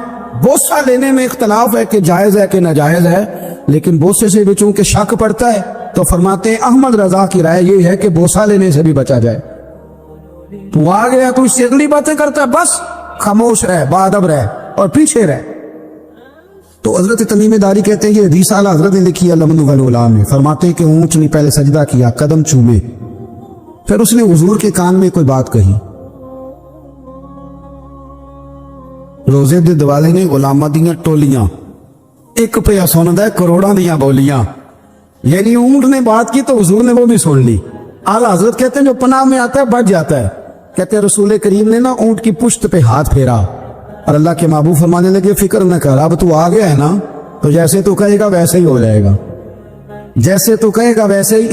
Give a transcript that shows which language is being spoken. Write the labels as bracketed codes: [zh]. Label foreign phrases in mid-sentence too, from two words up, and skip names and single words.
[ur] بوسہ لینے میں اختلاف ہے کہ جائز ہے کہ ناجائز ہے، لیکن بوسے سے بھی چونکہ شک پڑتا ہے تو فرماتے احمد رضا کی رائے یہ ہے کہ بوسہ لینے سے بھی بچا جائے. تو آ گیا تو اس سے اگلی باتیں کرتا ہے، بس خاموش رہ، باادب رہ اور پیچھے رہ. تو حضرت تمیم داری کہتے ہیں یہ حدیث اعلیٰ حضرت نے لکھی ہے لمن والغلام میں، فرماتے ہیں کہ اونٹ نے پہلے سجدہ کیا، قدم چومے، پھر اس نے حضور کے کان میں کوئی بات کہی. [pa] روزے دے دوالے نے غلاماں دیاں ٹولیاں، ایک پہ سندا ہے کروڑاں دیاں بولیاں. [ur] یعنی اونٹ نے بات کی تو حضور نے وہ بھی سن لی. اعلیٰ حضرت کہتے ہیں جو پناہ میں آتا ہے بچ جاتا ہے. کہتے ہیں رسول کریم نے نا اونٹ کی پشت پہ ہاتھ پھیرا اور اللہ کے محبوب فرمانے لگے فکر نہ کر، اب تو آ گیا ہے نا تو جیسے تو کہے گا ویسے ہی ہو جائے گا، جیسے تو کہے گا ویسے ہی.